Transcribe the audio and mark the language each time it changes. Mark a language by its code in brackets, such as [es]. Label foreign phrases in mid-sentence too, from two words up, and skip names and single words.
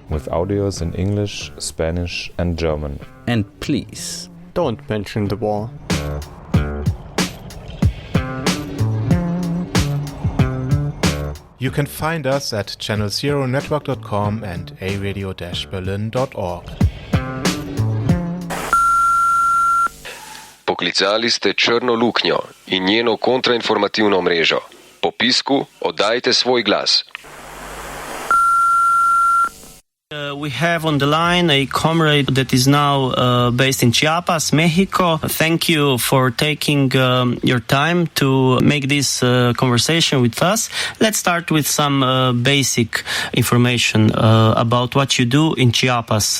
[en] With audios in English, Spanish, and German. And please, don't mention the war. You can find us at channelzeronetwork.com and aradio-berlin.org. [sl] Poklicali ste Črno luknjo in njeno kontrainformativno mrežo. Po pisku oddajte svoj glas. [en] We have on the line a comrade that is now based in Chiapas, Mexico. Thank you for taking your time to make this conversation with us. Let's start with some basic information about what you do in Chiapas.